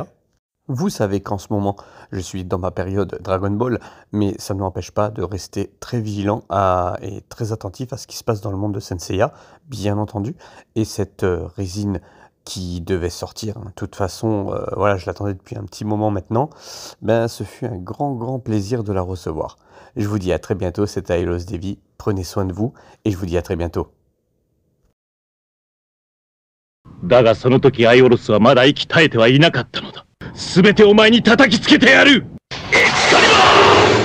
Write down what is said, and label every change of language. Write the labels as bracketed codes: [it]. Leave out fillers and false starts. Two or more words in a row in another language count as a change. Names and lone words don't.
[fr] Vous savez qu'en ce moment, je suis dans ma période Dragon Ball, mais ça ne m'empêche pas de rester très vigilant et très attentif à ce qui se passe dans le monde de Senseiya, bien entendu. Et cette résine qui devait sortir, hein, de toute façon, voilà, je l'attendais depuis un petit moment maintenant, ben ce fut un grand, grand plaisir de la recevoir. Je vous dis à très bientôt, c'était Ailos Devi, prenez soin de vous, et je vous dis à très bientôt. [ja] だがその時アイオロスはまだ息絶えてはいなかったのだ。全てお前に叩きつけてやる。エクスカリバー！